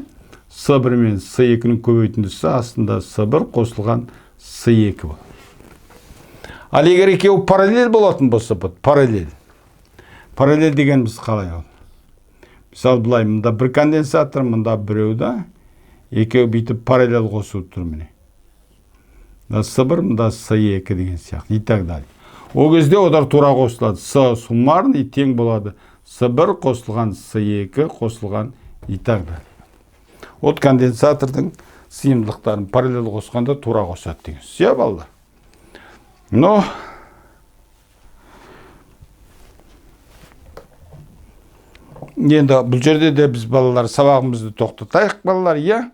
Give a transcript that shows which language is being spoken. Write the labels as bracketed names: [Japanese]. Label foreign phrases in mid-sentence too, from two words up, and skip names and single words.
[Kazakh] С1 мен С2-нің көбейтіндісі астында С1 қосылған С2 болады. Ал егер екеуі параллель болатын болса, параллель. Параллель дегеніміз қалай ол? Мысалы былай, мында бір конденсатор, мында біреу да, екеуі бүйтіп параллель қосылып тұр міне. Мында С1, мында С2 деген сияқты, [Russian] и так далее. [Kazakh] О кезде олар тура қосылады. С суммарный тең болады. С1 қосылған С2 қосылған [Russian] и так далее. [Kazakh] От конденсатордың сыйымдылықтарын параллель қосқанда тура қосады деген. Сия балдар. Но енді бұл жерде де біз балалар сабағымызды тоқтатайық балалар, иә.